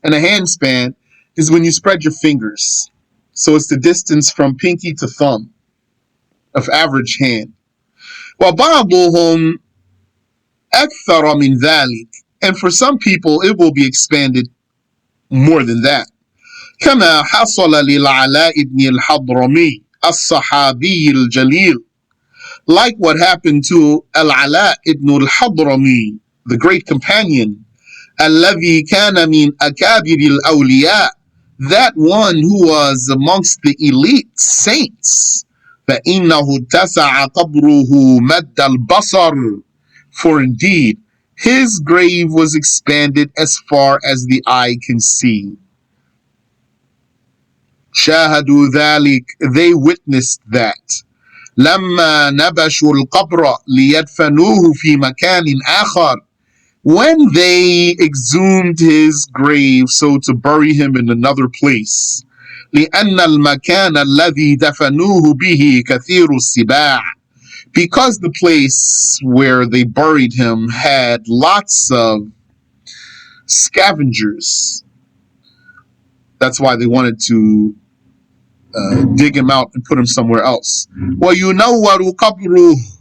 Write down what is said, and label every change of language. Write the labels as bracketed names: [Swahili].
[English] And a hand span is when you spread your fingers. So it's the distance from pinky to thumb of average hand. [Arabic] وَبَعْضُهُمْ أَكْثَرَ مِنْ ذَلِكَ. [English] And for some people, it will be expanded more than that. [Arabic] كما حصل للعلاء بن الحضرمي الصحابي الجليل. [English] Like what happened to Al-Ala ibn al-Hadrami, the great companion, [Arabic] الذي كان من أكابر الأولياء, [English] that one who was amongst the elite saints. [Arabic] فإنه اتسع قبره مد البصر. [English] For indeed, his grave was expanded as far as the eye can see. [Arabic] شاهدوا ذلك, [English] they witnessed that. [Arabic] لما نبشوا القبر ليدفنوه في مكان آخر. [English] When they exhumed his grave so to bury him in another place. [Arabic] لأن المكان الذي دفنوه به كثير السباع. [English] Because the place where they buried him had lots of scavengers. That's why they wanted to dig him out and put him somewhere else. [Arabic] وَيُنَوَّرُ قَبْرُهُ.